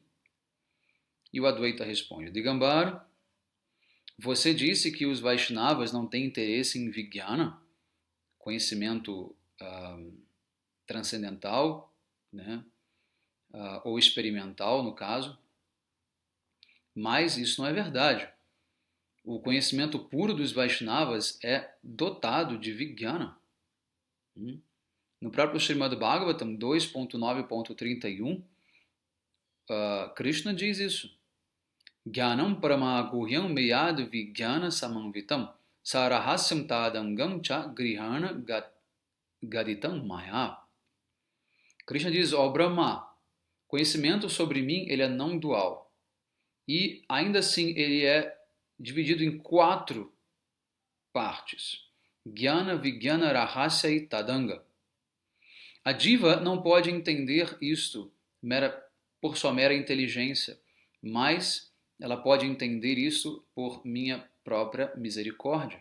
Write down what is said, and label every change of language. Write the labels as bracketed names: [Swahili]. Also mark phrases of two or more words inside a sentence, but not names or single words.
[Portuguese] E o Advaita responde, Digambara, você disse que os Vaishnavas não têm interesse em Vijnana, conhecimento transcendental, né, ou experimental, no caso, mas isso não é verdade. O conhecimento puro dos Vaishnavas é dotado de Vijnana. No próprio Srimad Bhagavatam 2.9.31, Krishna diz isso. [Sanskrit] Jnanam paramaguhyam meyad vijnana samanvitam sarahasyam tadangam cha grihana gaditam maya. [Portuguese] Krishna diz, ó Brahma, conhecimento sobre mim ele é não dual. E ainda assim ele é dividido em 4 partes. Jnana, Vijnana, Rahasya e Tadanga. A diva não pode entender isto por sua mera inteligência, mas ela pode entender isso por minha própria misericórdia.